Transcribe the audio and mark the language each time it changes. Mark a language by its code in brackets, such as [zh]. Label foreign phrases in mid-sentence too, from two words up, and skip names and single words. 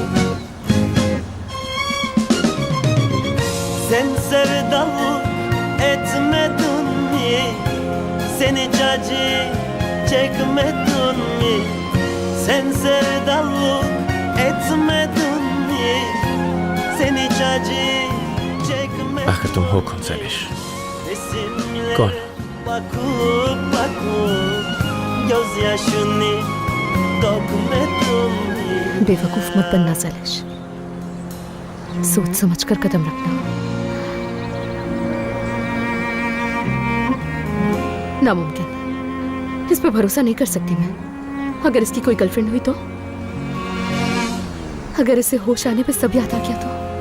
[tr] Sen sevdalık etmedin mi? Sen hiç acı çekmedin mi? Sen sevdalık etmedin mi? Sen hiç acı çekmedin [hi] आखिर तुम हो कौन सेलिश? [tr] Resimlere Kol. bakıp bakıp gözyaşını dökmedin mi? [hi] बेवकूफ मत बनना सेलिश, सोच समझ कर कदम रखना। नामुमकिन, इस पे भरोसा नहीं कर सकती मैं। अगर इसकी कोई गर्लफ्रेंड हुई तो? अगर इसे होश आने पे सब याद आ गया तो?